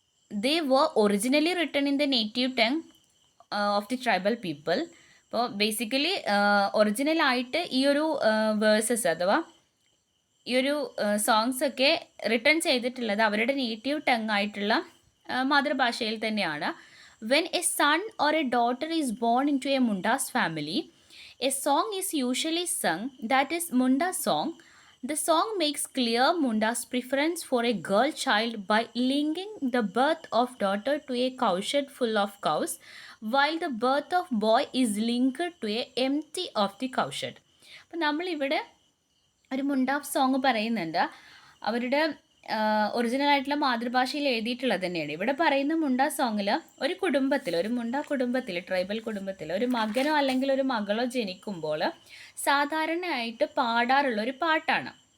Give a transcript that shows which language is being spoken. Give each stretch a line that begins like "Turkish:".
English: They were originally written in the native tongue of the tribal people.
Malayalam: അപ്പോൾ basically ഒറിജിനലായിട്ട് ഈ ഒരു versus അഥവാ ഈ ഒരു സോങ്സ് ഒക്കെ റിട്ടേൺ ചെയ്തിട്ടുള്ളത് അവരുടെ നേറ്റീവ് ടങ് ആയിട്ടുള്ള മാതൃഭാഷയിൽ തന്നെയാണ്.
English: When a son or a daughter is born into a Munda's family, a song is usually sung that is Munda song. The song makes clear Munda's preference for a girl child by linking the birth of daughter to a cowshed full of cows, while the birth of boy is linked to a empty of the cowshed.
Malayalam: അപ്പോൾ നമ്മളിവിടെ ഒരു മുണ്ട song പറയുന്നുണ്ട്. അവരുടെ ഒറിജിനലായിട്ടുള്ള മാതൃഭാഷയിൽ എഴുതിയിട്ടുള്ളത് തന്നെയാണ്. ഇവിടെ പറയുന്ന മുണ്ട സോങ്ങിൽ ഒരു കുടുംബത്തിൽ, ഒരു മുണ്ട കുടുംബത്തിൽ, ട്രൈബൽ കുടുംബത്തിൽ ഒരു മകനോ അല്ലെങ്കിൽ ഒരു മകളോ ജനിക്കുമ്പോൾ സാധാരണയായിട്ട് പാടാറുള്ള ഒരു പാട്ടാണ്.